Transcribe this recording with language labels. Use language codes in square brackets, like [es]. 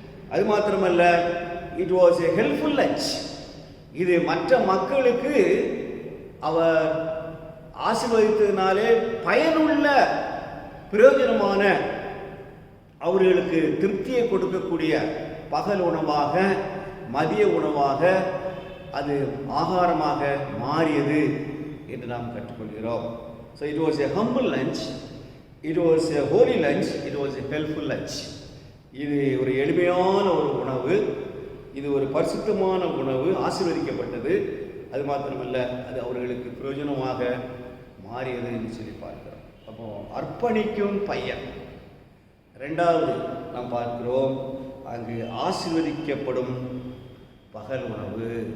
[ta] அது மாத்திரமல்ல, [en] It was a helpful lunch. [ta] இது மற்ற மக்களுக்கு அவர் ஆசீர்வதித்ததினாலே பயனுள்ள, பிரயோஜனமான, அவர்களுக்கு திருப்தியை கொடுக்கக்கூடிய பகல் உணவாக, மதிய உணவாக, அது ஆகாரமாக மாறியது என்று நாம் கற்றுக்கொள்கிறோம். [en] So it was a humble lunch, it was a holy lunch, it was a helpful lunch. [ta] இது ஒரு எளிமையான ஒரு உணவு, இது ஒரு பரிசுத்தமான உணவு, ஆசீர்வதிக்கப்பட்டது. அது மாத்திரமல்ல, அது அவர்களுக்கு பிரயோஜனமாக மாறியது என்று சொல்லி பார்க்கிறோம். அப்போ அர்ப்பணிக்கும் பையன். ரெண்டாவது நாம் பார்க்கிறோம், அங்கு ஆசீர்வதிக்கப்படும் பகல் உணவு.